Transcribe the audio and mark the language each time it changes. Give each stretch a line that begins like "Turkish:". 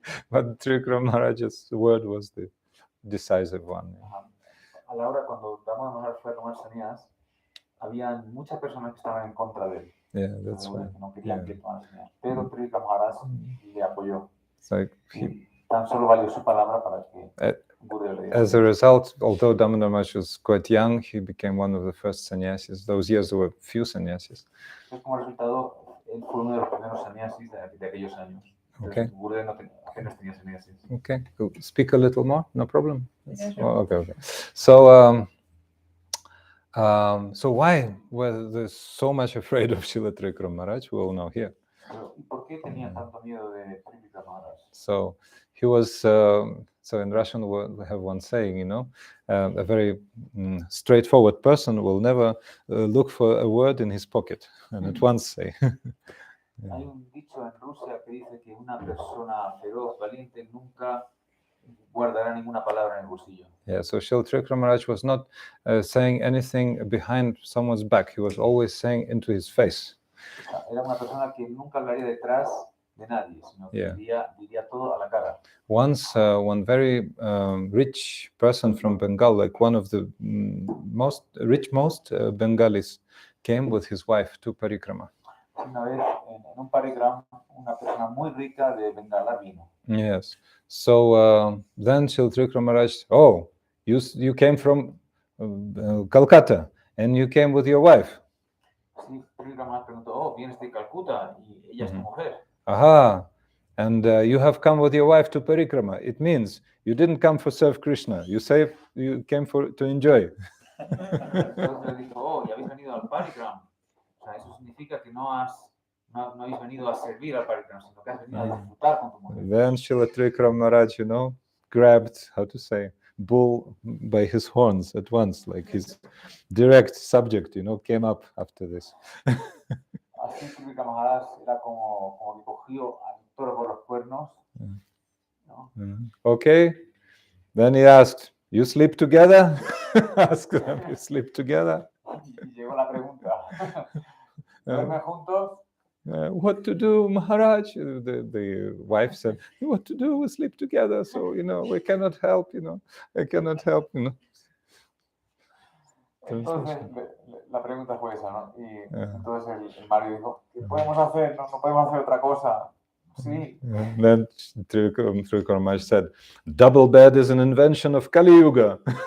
English: But Trivikrama Maharaj's word was the decisive one.
Spanish: A la hora cuando Damodar Maharaj fue a tomar sannyas, había muchas personas que estaban en contra de él.
English: Yeah, that's
Spanish: que
English: right.
Spanish: no querían que tomara sannyas. Pero Trivikrama Maharaj le apoyó.
English: It's like
Spanish: Tan solo valió su palabra para que Gurudev le diera.
English: as a result, although Damodar Maharaj was quite young, he became one of the first sannyasis. Those years there were few sannyasis.
Spanish: Entonces, como resultado, él fue uno de los primeros sannyasis de aquellos años.
English: Okay.
Spanish: Gurudev apenas tenía sannyasis.
English: Okay, cool. Speak a little more, no problem. Yeah, sure. Oh, okay. So, so why were they so much afraid of Srila Trivikrama Maharaj? We all know here.
Spanish: ¿Y por qué tenía tanto miedo de Trivikrama Maharaj?
English: So he was. So in Russian we have one saying, a very straightforward person will never look for a word in his pocket and at once say.
Spanish: Hay un dicho en Rusia que dice que una persona feroz, valiente, nunca guardará ninguna palabra en el bolsillo.
English: Yeah, so Srila Trivikrama Maharaj was not saying anything behind someone's back. He was always saying into his face.
Spanish: O sea, era una persona que nunca hablaría detrás de nadie, sino que diría todo a la cara.
English: Once, one very rich person from Bengal, like one of the most Bengalis, came with his wife to Parikrama.
Spanish: Una vez en un parikrama, una persona muy rica de Bengala vino.
English: Yes. So then Srila Trivikrama Maharaj, oh, you came from Calcutta and you came with your wife.
Spanish: Sí, Trivikrama Maharaj preguntó, oh, vienes de Calcuta y ella es tu mujer. Aha.
English: And you have come with your wife to Parikrama. It means you didn't come for serve Krishna. You came to enjoy.
Spanish: Entonces le dijo, oh, ya habéis venido al parikrama. O sea, eso significa que no habéis venido a servir al parikrama, sino que has venido a disfrutar con tu mujer. Then Srila Trivikrama Maharaj, grabbed, bull by his horns at once, like his direct subject, came up after this. Así Trivikrama Maharaj era como que cogió al toro por los cuernos. ¿No?
English: Okay. Then he asked, you sleep together? Asked them, you sleep together?
Spanish: Y llegó la pregunta, ¿duermen juntos?
English: What to do, Maharaj? The wife said, what to do? We sleep together. So, we cannot help, I cannot help,
Spanish: Entonces, la pregunta fue esa, ¿no? Y entonces el marido dijo, ¿qué podemos hacer? No podemos hacer otra cosa. Sí.
English: Then Trivikrama Maharaj said, double bed is an invention of Kali Yuga.